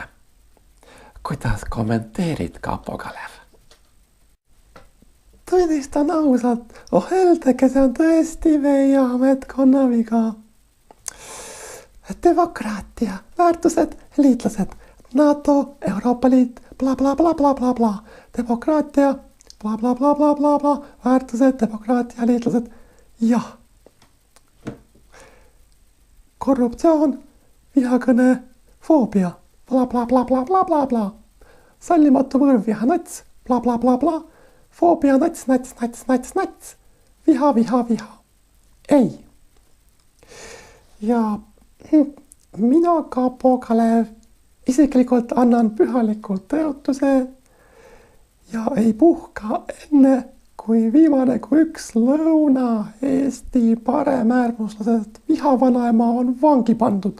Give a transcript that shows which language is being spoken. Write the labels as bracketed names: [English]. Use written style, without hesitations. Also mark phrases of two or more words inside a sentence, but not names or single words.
[Estonian] Kuidas kommenteerid, Kapo Kalev? Tunnistan ausalt, öeldagi, see on tõesti meie ametkonna viga. Demokraatia, väärtused, liitlased, NATO, Euroopa Liit, bla bla bla bla bla bla, demokraatia, bla bla bla bla bla bla, väärtused, demokraatia, liitlased, jah. Korruptsioon, vihakõne, foobia, bla bla bla bla bla bla bla, sallimatu võõrviha, nats, bla bla bla bla, foobia, nats, nats, nats, nats, nats, viha, viha, viha. Ei. Ja mina, Kapo Kalev, isiklikult annan pühalikult tõotuse ja ei puhka enne, kui viimane kui üks Lõuna-Eesti paremäärmuslased vihavanaema on vangi pandud.